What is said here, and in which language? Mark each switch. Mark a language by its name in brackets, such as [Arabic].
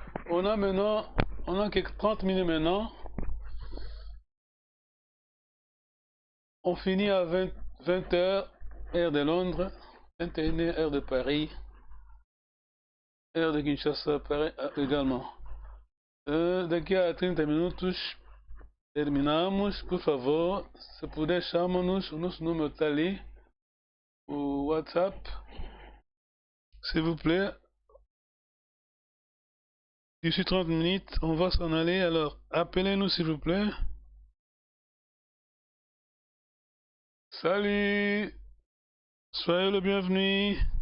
[French] On a quelques 30 minutes maintenant. On finit à 20h, heure de Londres, 21h, heure de Paris, heure de Kinshasa, Paris également. [Portuguese] Daqui a 30 minutos terminamos. Por favor, se puder, chama-nos. O nosso número está ali, o WhatsApp. [French] S'il vous plaît. D'ici 30 minutes, on va s'en aller. Alors, appelez-nous s'il vous plaît. Salut! Soyez le bienvenu!